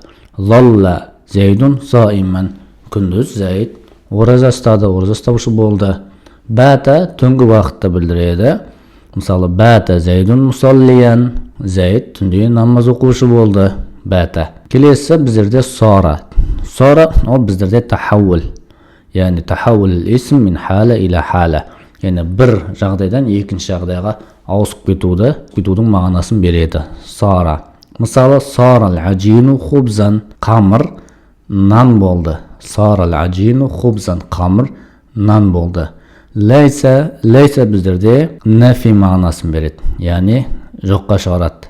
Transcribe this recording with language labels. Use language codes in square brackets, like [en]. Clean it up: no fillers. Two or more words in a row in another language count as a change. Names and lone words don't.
[ar] ظل زيد صائما, [kk] күндіз зейд ораза ұстады, ораза ұстаушы болды. Бата түнгі уақытты білдіреді. Мысалы, [ar] بات زيد مصليا, [kk] зейд түнде намаз оқушы болды. Бата. Келесі біздерде сара. Сара ол біздерде тахауул. [ar] Яғни تحول اسم من حال إلى حال. [kk] Яғни бір жағдайдан екінші жағдайға ауысып кетудің мағынасын береді. Сара. Мысалы, [ar] صار العجين خبزا, [kk] қамыр нан болды. [ar] صار العجين خبزا, [kk] қамыр нан болды. Лайса біздерде нафи мағынасын береді, яғни жоққа шығарады.